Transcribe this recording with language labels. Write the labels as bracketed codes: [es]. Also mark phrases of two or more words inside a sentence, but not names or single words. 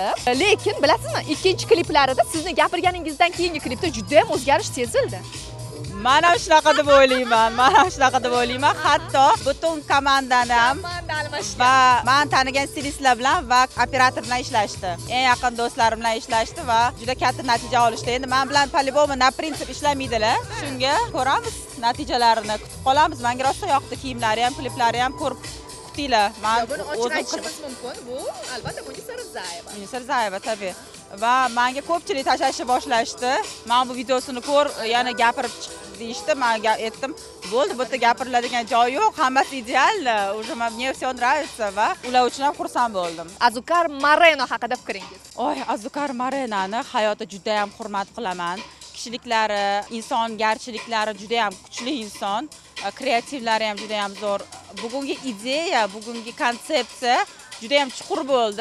[uz] Lekin bilasizmi, ikkinchi kliplarida sizni gapirganingizdan keyingi klipda juda ham o'zgarish sezildi. Men ham shunaqa deb o'ylayman. Hatto butun komandani ham va men tanigan stilistlar bilan va operator bilan ishlashdi. Eng yaqin do'stlarim bilan ishlashdi va juda katta natija olishdi. Endi men bilan [ru] по-любому на принцип [uz] ishlamaydilar. Shunga ko'ramiz natijalarini, kutib qolamiz. Menga rosa yoqdi kiyimlari ham, kliplari ham ko'rib kutinglar. Men buni ochiq aytishimiz mumkin. Bu albatta Munisa Rizayeva. Munisa Rizayeva tabii. Va menga ko'pchilik tashashni boshlashdi. Men bu videosini ko'r, yana gapirib chiq deyishdi. Men aytdim, bo'ldi, bu yerda gapiriladigan joy yo'q, hammasi ideal. [ru] Уже мне всё nравится [uz] va ular uchun ham xursand bo'ldim. Azukar Mareno haqida fikringiz? Oy, Azukar Marenani hayotda juda ham hurmat qilaman. Kishiliklari, insongarchiliklari juda ham kuchli inson, kreativlari ham juda ham zo'r. Bugungi ideya, bugungi konsepsiya juda ham chuqur bo'ldi.